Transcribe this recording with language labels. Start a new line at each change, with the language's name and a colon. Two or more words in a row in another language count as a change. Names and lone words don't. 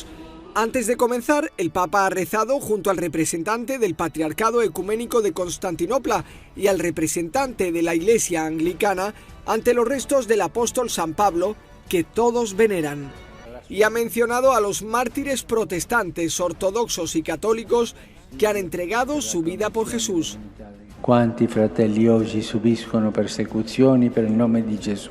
Spanish: Antes de comenzar, el Papa ha rezado junto al representante del Patriarcado Ecuménico de Constantinopla y al representante de la Iglesia Anglicana ante los restos del apóstol San Pablo, que todos veneran. Y ha mencionado a los mártires protestantes, ortodoxos y católicos que han entregado su vida por Jesús.
Italian: Quanti fratelli oggi subiscono persecuzioni per il nome di Gesù.